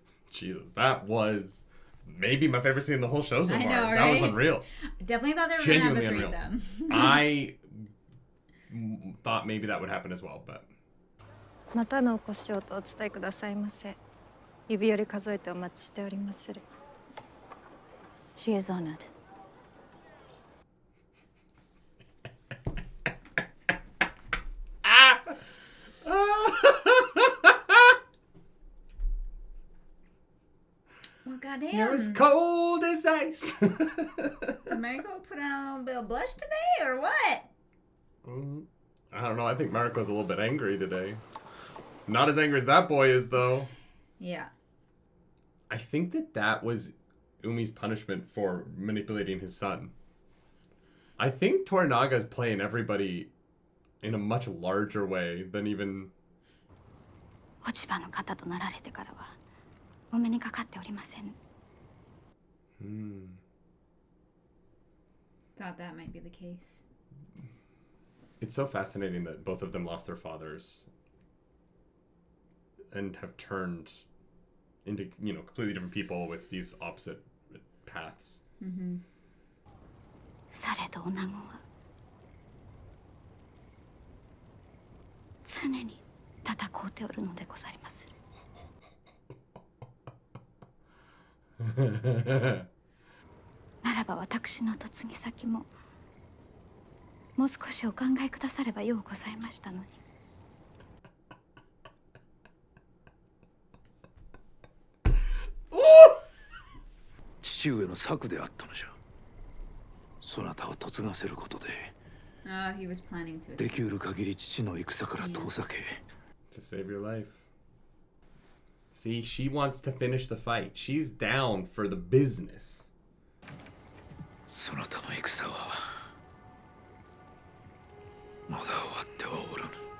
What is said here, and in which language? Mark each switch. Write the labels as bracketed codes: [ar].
[en] Jesus, that was maybe my favorite scene in the whole show so far. I know, right? That was unreal. I definitely thought they were Genuinely gonna unreal. have a threesome. I thought maybe that would happen as well, but [ja] またのお越しをとお伝えくださいませ。指折り数えてお待ちしておりまする。 [en] She is honored. Well, goddamn. You're as cold as ice. Did Mariko put on a little bit of blush today, or what? I don't know. I think Mariko's a little bit angry today. Not as angry as that boy is, though. Yeah. I think that was Umi's punishment for manipulating his son. I think Toranaga's playing everybody in a much larger way than even... [ja] 落ち葉の方となられてからはお目にかかっておりません。 [en] Thought that might be the case. It's so fascinating that both of them lost their fathers and have turned into, you know, completely different people with these opposite paths. [ja] されど女子は常に戦うておるのでございまする。ならば私の嫁ぎ先ももう少しお考えくださればようございましたのに。父上の策であったのじゃ。そなたを嫁がせることで、 [en] He was planning to. [ja] できうる限り父の戦から遠ざけ。 [en] To save your life. See, she wants to finish the fight. She's down for the business. [ja] そなたの戦はまだ終わってはおらぬ。